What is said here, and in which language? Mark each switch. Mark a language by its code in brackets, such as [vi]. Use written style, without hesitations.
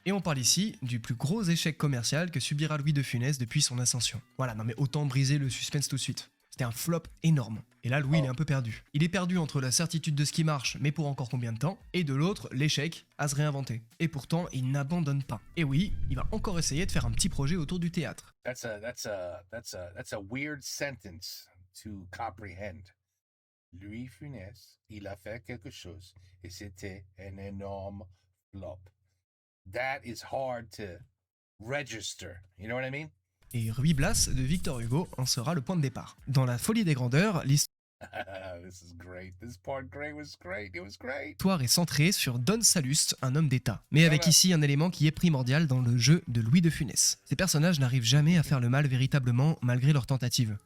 [fr] Et on parle ici du plus gros échec commercial que subira Louis de Funès depuis son ascension. Voilà, non mais autant briser le suspense tout de suite. C'était un flop énorme. Et là, Louis, il est un peu perdu. Il est perdu entre la certitude de ce qui marche, mais pour encore combien de temps, et de l'autre, l'échec à se réinventer. Et pourtant, il n'abandonne pas. Et oui, il va encore essayer de faire un petit projet autour du théâtre. [en] That's a weird sentence to comprehend. [fr] Louis Funès, il a fait quelque chose et c'était un énorme flop. [en] That is hard to register. You know what I mean? [fr] Et Ruy Blas de Victor Hugo en sera le point de départ. Dans La Folie des grandeurs, [en] This is great. This part was great. It was great. [fr] l'histoire est centrée sur Don Salluste, un homme d'État. Mais avec ici un élément qui est primordial dans le jeu de Louis de Funès. Ces personnages n'arrivent jamais à faire le mal véritablement malgré leurs tentatives.